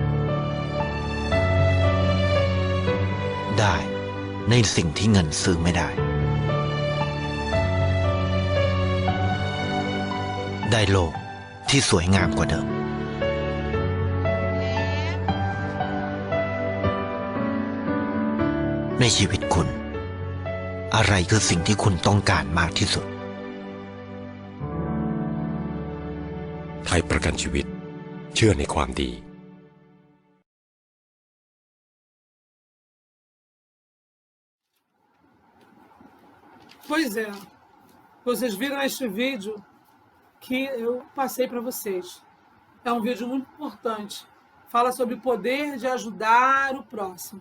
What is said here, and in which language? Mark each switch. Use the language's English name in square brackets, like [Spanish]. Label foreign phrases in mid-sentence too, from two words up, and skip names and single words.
[Thai] ได้ในสิ่งที่เงินซื้อไม่ได้ได้โลกที่สวยงามกว่าเดิมในชีวิตคุณอะไรคือสิ่งที่คุณต้องการมากที่สุด ไทยประกันชีวิตเชื่อในความดี [Portuguese] Pois é, vocês viram este vídeo que eu passei para vocês. É um vídeo muito importante. Fala sobre o poder de ajudar o próximo.